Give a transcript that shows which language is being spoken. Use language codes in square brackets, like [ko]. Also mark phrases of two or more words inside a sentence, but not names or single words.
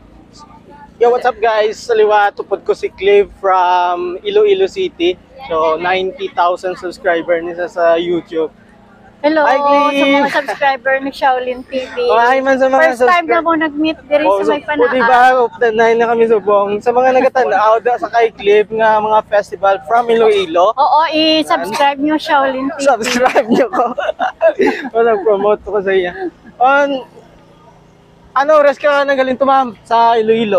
[en] Yo, what's up guys? [hil] Saliwa, tupod ko si Clive from Iloilo City. So, 90,000 subscriber nisa sa YouTube. Hello Hi, sa Clive. mga subscriber ng Shaolin TV. Hi man sa mga First time na mo nag-meet diri sa may Panaan. Diba, update na kami subong. Sa mga nagatanaw sa kay Clive nga mga festival from Iloilo. Oo, i-subscribe nyo Shaolin TV. Subscribe nyo ko. Promote ko sa iya. Ano oras ka nagaling to ma'am sa Iloilo?